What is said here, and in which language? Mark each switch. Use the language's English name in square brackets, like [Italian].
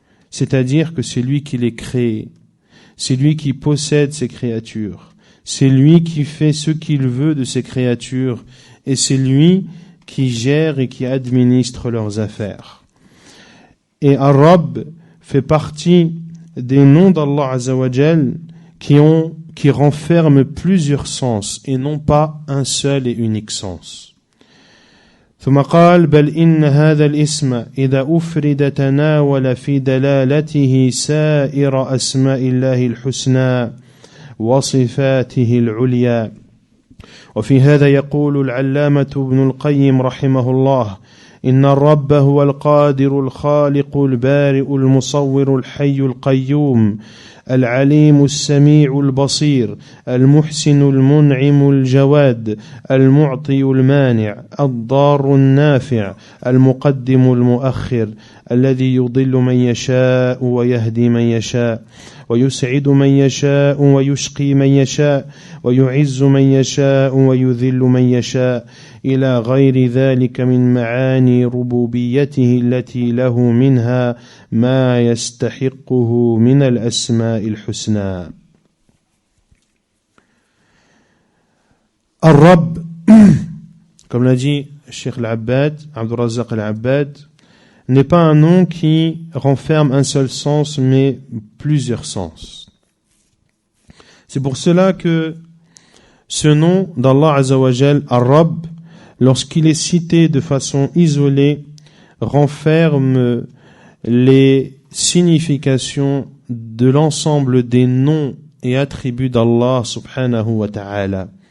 [French] C'est-à-dire que c'est lui qui les crée, c'est lui qui possède ces créatures, c'est lui qui fait ce qu'il veut de ces créatures, et c'est lui qui gère et qui administre leurs affaires. Et Ar-Rabb fait partie des noms d'Allah Azza wa Jal qui renferment plusieurs sens et non pas un seul et unique sens. [Arabic] ثم قال بل إن هذا الاسم إذا أفرد تناول في دلالته سائر أسماء الله الحسنى وصفاته العليا. وفي هذا يقول العلامة ابن القيم رحمه الله: إن الرب هو القادر الخالق البارئ المصور الحي القيوم العليم السميع البصير المحسن المنعم الجواد المعطي المانع الضار النافع المقدم المؤخر الذي يضل من يشاء ويهدي من يشاء ويسعد من يشاء ويشقي من يشاء ويعز من يشاء ويذل من يشاء إلى غير ذلك من معاني ربوبيته التي له منها ما يستحقه من الأسماء الحسنى. [French] Ar-Rabb, comme l'a dit Cheikh Al-Abbad, Abdul Razzaq Al-Abbad, n'est pas un nom qui renferme un seul sens, mais plusieurs sens. C'est pour cela que ce nom d'Allah Azza wa Jal, Ar-Rabb, lorsqu'il est cité de façon isolée, renferme les significations de l'ensemble des noms et attributs d'Allah subhanahu wa ta'ala.